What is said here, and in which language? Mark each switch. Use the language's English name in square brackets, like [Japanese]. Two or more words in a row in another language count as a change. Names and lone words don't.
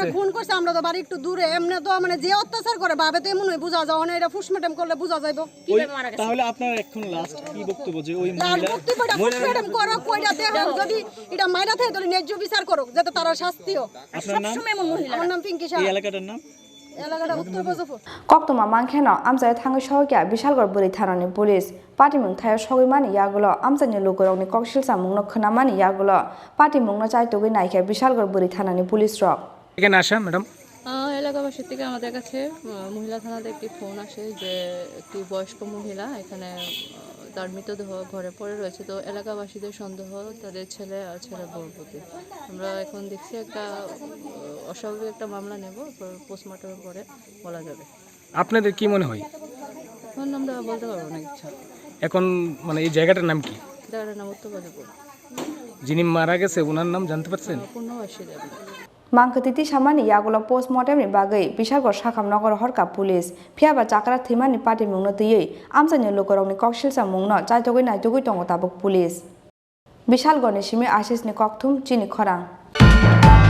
[Bangla] খুন করছে আমরা তো বাড়ি একটু দূরে এমনি তো মানে যে অত্যাচার করে ভাবে তো এমনই বোঝা যায় না এটা ফুসমেটাম করলে বোঝা যাইবো তাহলে আপনার এখন লাস্ট কি বক্তব্য যে ওই মহিলা ফুসমেটাম করো কইরা দেখো যদি এটা মাইরা থাকে তাহলে ন্যায্য বিচার করো যাতে তার শাস্তি হোক আপনার নাম আমার নাম পিঙ্কি শাহ এই এলাকাটার নাম [Kok Borok] Koktuma Mankhano Amsai Thango Shawikya Bishalgor Buri Thanani Police Patimung Thayo Shawimani Yagulo Amsani Lukurokni Kokshilsa Mungno Khonamani Yagulo Patimungno Chaitogui Naikha Bishalgor Buri Thanani Police Rock [Bangla] এখানে আসা ম্যাডাম এলাকাবাসী থেকে আমাদের কাছে মহিলা থানাতে একটি ফোন আসে যে একটি বয়স্ক মহিলা এখানে তার মৃতদেহ ঘরে পড়ে রয়েছে তো এলাকাবাসীদের সন্দেহ তাদের ছেলে আর ছেলের বউর প্রতি আমরা এখন দেখছি একটা অস্বাভাবিক একটা মামলা নেব পোস্টমর্টমের পরে বলা যাবে আপনাদের কি মনে হয় এখন আমরা বলতে পারবো না ইচ্ছা এখন মানে এই জায়গাটার নাম কি জায়গাটার নাম উত্তরবাদীপুর যিনি মারা গেছে ওনার নাম জানতে পারছেন পূর্ণবাসী দেব [Kok Borok] Mangkwthwi samani yagulo postmortem ni bagwi Bishalgor Sakham Nogor Horka Police phiaba chakra thimani patimungno tiyei amsani lukurokni koksilsa mungno chaitogui naitogui tongo tabuk police Bishalgor ni simi Asisni Kokthum Chini Khorang